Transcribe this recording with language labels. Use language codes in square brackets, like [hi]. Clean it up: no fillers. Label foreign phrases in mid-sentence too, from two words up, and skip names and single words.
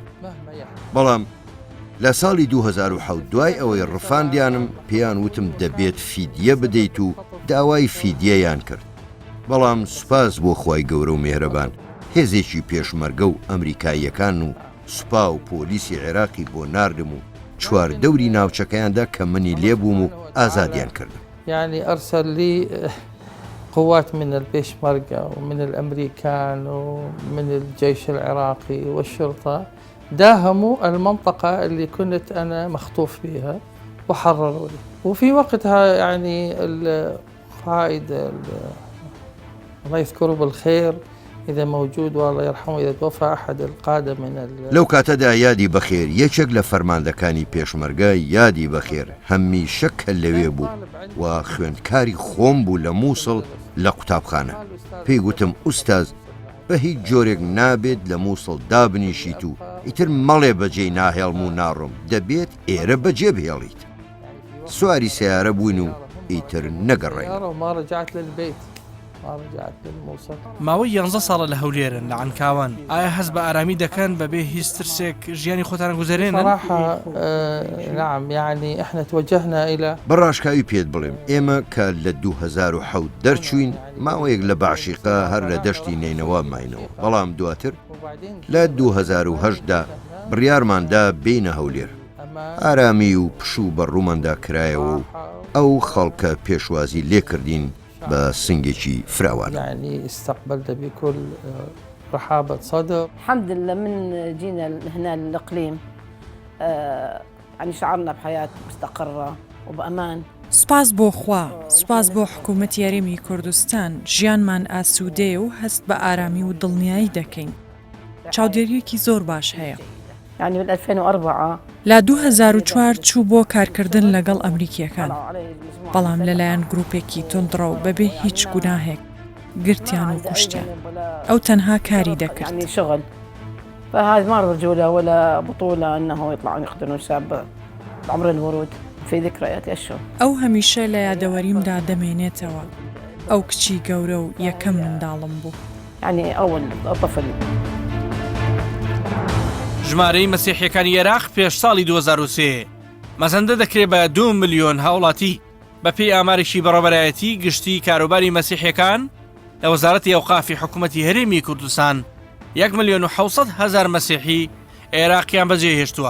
[ckb] بەڵام لە ساڵی 2007 دوای ئەوەی ڕفاندیانم پێیان وتم دەبێت فیدیە بدەیت و داوای فیدیەیان کرد. بەڵام سوپاس بۆ خوای گەورە و میهرەبان هێزێکی پێشمەرگە و ئەمریکاییەکان و سوپا و پۆلیسی عێراقی بۆ ناردم و چوار دەوری ناوچەکەیاندا کە منی لێبووم و ئازادیان کردم. [ar] يعني أرسل لي قوات من البيشمركة ومن الأمريكان ومن الجيش العراقي والشرطة داهموا المنطقة اللي كنت أنا مخطوف فيها وحرروا لي. وفي وقتها يعني القائد الله يذكره بالخير إذا موجود والله يرحمه إذا توفى أحد القادة من [ckb] لو کاتەدا یادی بەخێر یەکێک لە فەرماندەکانی پێشمەرگە یادی بەخێر هەمیشە کە لەوێ بوو و خوێندکاری خۆم بوو لە مووسڵ لە قوتابخانە. پێی گوتم ئوستاز بە هیچ جۆرێک نابێت لە مووسڵ دابنیشیت و ئیتر مەڵێ بەجێی ناهێڵم و ناڕۆم دەبێت ئێرە بەجێ بهێڵیت. سواری سیارە بووین و ئیتر نەگەڕێین. ماوەی 11 ساڵە لە هەولێرن لە عنکاوان. ئایا هەست بە ئارامی دەکەن بەبێ هیچ ترسێک ژیانی خۆتان گوزارێنن؟ [ar] صراحة نعم يعني احنا توجهنا إلى [ckb] بەڕاشکاوی پێت بڵێم ئێمە کە لە 2007 دەرچوین ماوەیەک لە باشیقا هەر لە دەشتی نینەوە ماینەوە. بەڵام دواتر لە 2008دا بڕیارماندا بینە هەولێر. ئارامی و پشوو بەڕووماندا کرایەوە و ئەو خەڵکە پێشوازی لێکردین بە سنگێکی فراوان. [ar] يعني استقبلت بكل رحابة صدر. الحمد لله من جينا هنا الإقليم يعني شعرنا بحياة مستقرة وبأمان. [ckb] سپاس بۆ خوا، سپاس بۆ حکوومەت یاریمی کوردستان ژیانمان ئاسوودەیە و هەست بە ئارامی و دڵنیایی دەکەین. چاودێریەکی زۆر باش هەیە. [ar] يعني من 2004 [ckb] لا 2004 چوو بۆ کارکردن لەگەڵ ئەمریکیەکان. بەڵام لەلایەن گروپێکی تندڕە و بەبێ هیچ گوناهێک گرتیان و کوشتیان. ئەو تەنها کاری دەکرد. [ar] يعني شغل. فهذا ما رجولة ولا بطولة أنه يطلعون يقتلون شاب بعمر الورود في ذكريات الشهر. [ckb] ئەو هەمیشە لە یادەوەریمدا دەمێنێتەوە. ئەو کچی گەورە و یەکەم منداڵم بوو. [ar] يعني أول طفل. [ckb] ژمارەی مەسیحیەکانی عێراق پێش ساڵی 2003 مەزەندە دەکرێت بە 2 ملیۆن هاوڵاتی. بەپێی ئامارێکی بەڕێوەبەرایەتی گشتی کاروباری مەسیحیەکان لە وەزارەتی ئەوقافی حکوومەتی هەرێمی کوردستان 1,700,000 مەسیحی عێراقیان بەجێهێشتووە.